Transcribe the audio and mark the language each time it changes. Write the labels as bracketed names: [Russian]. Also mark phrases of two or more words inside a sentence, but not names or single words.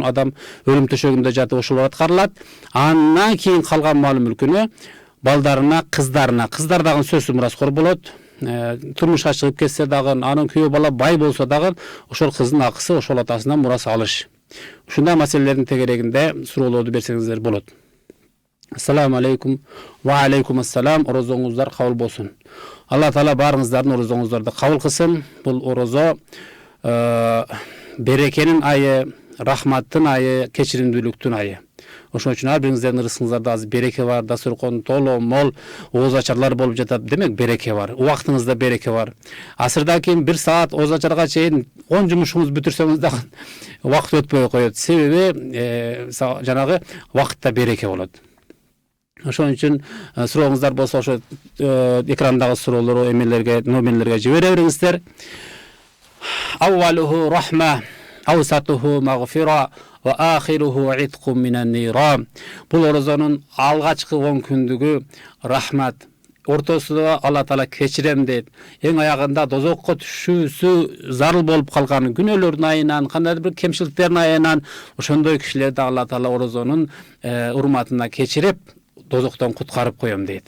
[Kyrgyz] Адам өлүм төшөгүндө жатып ошолор аткарылат. Андан кийин калган мал мүлкүнө балдарына, кыздарына, кыздар дагы сөзсүз мураскор болот. Турмушка чыгып кетсе дагы, анын күйөө бала бай болсо дагы, ошол кыздын акысы ошол атасынан мурас алыш. Ушундай маселелердин тегерегинде суроолорду берсеңиздер болот. [Arabic] السلام عليكم. وعليكم السلام. [Kyrgyz] Орозоңуздар кабыл болсун. Алла Таала баарыңыздардын орозоңуздарды кабыл кылсын. Бул орозо берекенин айы, рахматтын айы, кечиримдүүлүктүн айы. Ошон үчүн ар бириңиздердин ырысыңыздарда азыр береке бар, дасторкон толо мол, ооз ачарлар болуп жатат. Демек береке бар, убактыңызда береке бар. Асырдан кийин 1 саат ооз ачарга чейин 10 жумушуңузду бүтүрсөңүз дагы убакыт өтпөй коет. Себеби жанагы убакытта береке болот. Ошон үчүн сурооңуздар болсо ошо экрандагы суроолорду номерлерге жибере бериңиздер. [Arabic] أوله رحمة، وأوسطه مغفرة، وآخره عتق من النار. [Kyrgyz] Бул орозонун алгачкы 10 күндүгү рахмат, ортосунда Алла Таала кечирем дейт. Эң аягында дозокко түшүүсү зарыл болуп калган күнөөлөрдүн айынан, кандайдыр бир кемчиликтердин айынан ошондой кишилерди Алла Таала орозонун урматына кечирип дозоктон куткарып коем дейт.